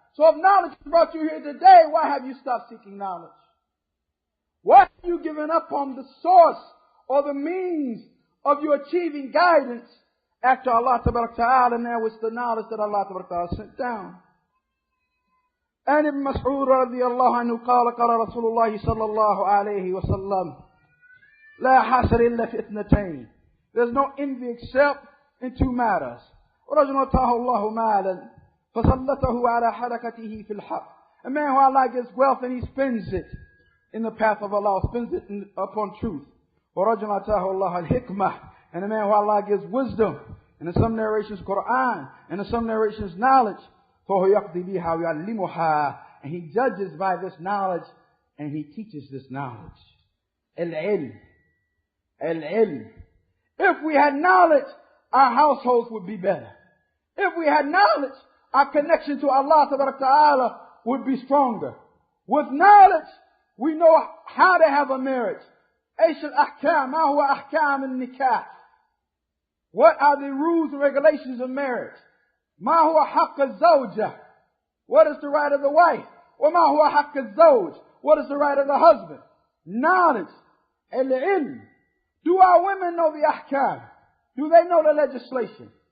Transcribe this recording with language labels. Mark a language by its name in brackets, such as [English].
[English] So if knowledge brought you here today, why have you stopped seeking knowledge? Why have you given up on the source or the means of you achieving guidance after Allah Ta'ala, and there was the knowledge that Allah Ta'ala sent down? [Arabic] And Ibn Mas'ud radiyallahu anhu قال رسول الله صلى الله عليه وسلم لا حسر إلا في اثنتين. [English] There's no envy except in two matters. [Arabic] ورجل أتاه الله مالا فسلطه على حركته في الحق. [English] A man who Allah gives wealth and he spends it in the path of Allah, spends it upon truth. [Arabic] ورجل أتاه الله الحكمة. [English] And a man who Allah gives wisdom. And in some narrations Quran. And in some narrations knowledge. [Arabic] فهو يقضي بها ويعلمها. [English] And he judges by this knowledge and he teaches this knowledge. [Arabic] العلم. العلم. [English] If we had knowledge, our households would be better. If we had knowledge, our connection to Allah Ta'ala would be stronger. With knowledge, we know how to have a marriage. [Arabic] ايش الأحكام؟ ما هو أحكام النكاح? [English] What are the rules and regulations of marriage? [Arabic] ما هو حق الزوجة? [English] What is the right of the wife? [Arabic] وما هو حق الزوج? [English] What is the right of the husband? Knowledge. العلم. Do our women know the ahkam? Do they know the legislation?